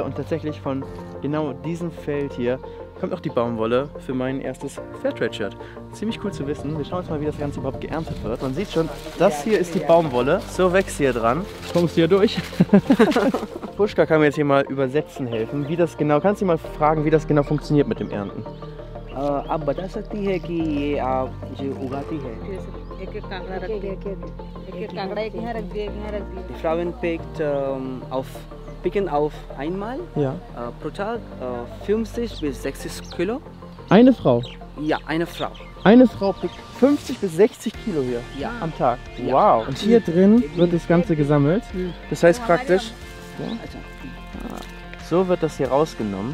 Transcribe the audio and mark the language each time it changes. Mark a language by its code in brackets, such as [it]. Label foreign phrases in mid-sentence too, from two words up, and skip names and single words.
[de] Und tatsächlich von genau diesem Feld hier kommt auch die Baumwolle für mein erstes Fairtrade-Shirt. Ziemlich cool zu wissen. Wir schauen uns mal, wie das Ganze überhaupt geerntet wird. Man sieht schon, das hier ist die Baumwolle. So wächst sie hier dran. Kommst du hier durch? Pushka kann mir jetzt hier mal übersetzen helfen. Wie das genau, kannst du mal fragen, wie das genau funktioniert mit dem Ernten? [hi] आप बता सकती है कि ये आप जो उगाती है? एक-एक कांगड़ा रख दिए, एक-एक कांगड़ा एक यहाँ रख दिए, एक यहाँ रख दिए. [de] Die Frauen picken auf einmal Ja. pro Tag 50 bis 60 Kilo. Eine Frau? Ja, eine Frau. Eine Frau pickt 50 bis 60 Kilo hier Ja. am Tag. Ja. Wow. Und hier drin wird das Ganze gesammelt. Das heißt praktisch, so wird das hier rausgenommen.